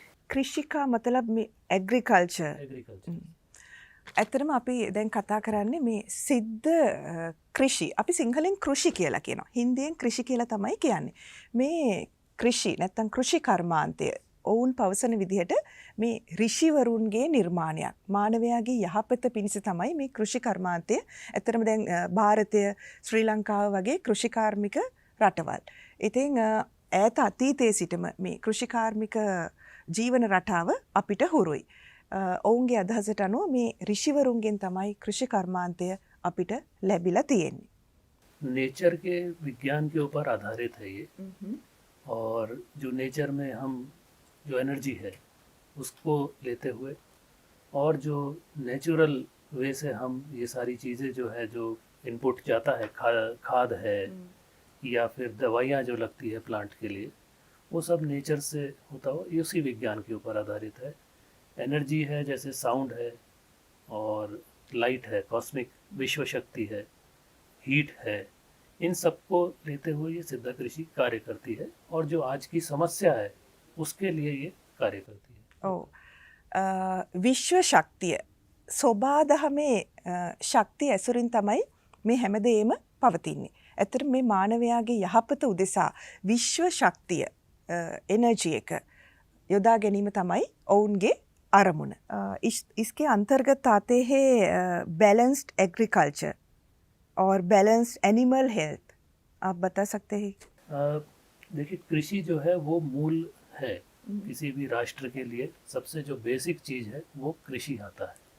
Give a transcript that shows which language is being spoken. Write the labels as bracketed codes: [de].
[hi] कृषि का मतलब में एग्रीकल्चर. [si] ඇත්තටම අපි දැන් කතා කරන්නේ මේ සිද්ධ කෘෂි. අපි සිංහලෙන් කෘෂි කියලා කියනවා. හින්දියෙන් කෘෂි කියලා තමයි කියන්නේ. මේ කෘෂි නැත්තම් කෘෂි කර්මාන්තය ඔවුන් පවසන විදිහට මේ ඍෂිවරුන්ගේ නිර්මාණයක්. මානවයාගේ යහපත පිණිස තමයි මේ කෘෂි කර්මාන්තය. ඇත්තටම දැන් ಭಾರತය ශ්‍රී ලංකාව වගේ කෘෂි කාර්මික රටවල්. ඉතින් ඈත අතීතයේ සිටම මේ කෘෂි කාර්මික ජීවන රටාව අපිට හුරුයි. ඔවුන්ගේ අදහසට අනුව මේ ඍෂිවරුන්ගෙන් තමයි කෘෂි කර්මාන්තය අපිට ලැබිලා තියෙන්නේ. [hi] नेचर के विज्ञान के ऊपर आधारित है ये. और जो नेचर में हम जो एनर्जी है उसको लेते हुए और जो नेचुरल वे से हम ये सारी चीज़ें जो है जो इनपुट जाता है खाद है या फिर दवाइयाँ जो लगती है प्लांट के लिए, वो सब नेचर से होता हो, ये उसी विज्ञान के ऊपर आधारित है. एनर्जी है जैसे साउंड है और लाइट है, कॉस्मिक विश्व शक्ति है, हीट है, इन सबको लेते हुए ये सिद्ध कृषि कार्य करती है और जो आज की समस्या है उसके लिए ये कार्य करती है. [si] විශ්ව ශක්තිය සෝබාදහමේ ශක්තිය ඇසුරින් තමයි මේ හැමදේම පවතින්නේ. ඇත්තට මේ මානවයාගේ යහපත උදෙසා විශ්ව ශක්තිය එනර්ජි එක යොදා ගැනීම තමයි ඔවුන්ගේ අරමුණ. [hi] इसके अंतर्गत आते हैं बैलेंस्ड एग्रीकल्चर और बैलेंस्ड एनिमल हेल्थ. आप बता सकते हैं? देखिए, कृषि जो है वो मूल है. किसी भी राष्ट्र के लिए सबसे जो बेसिक चीज़ है वो कृषि आता है.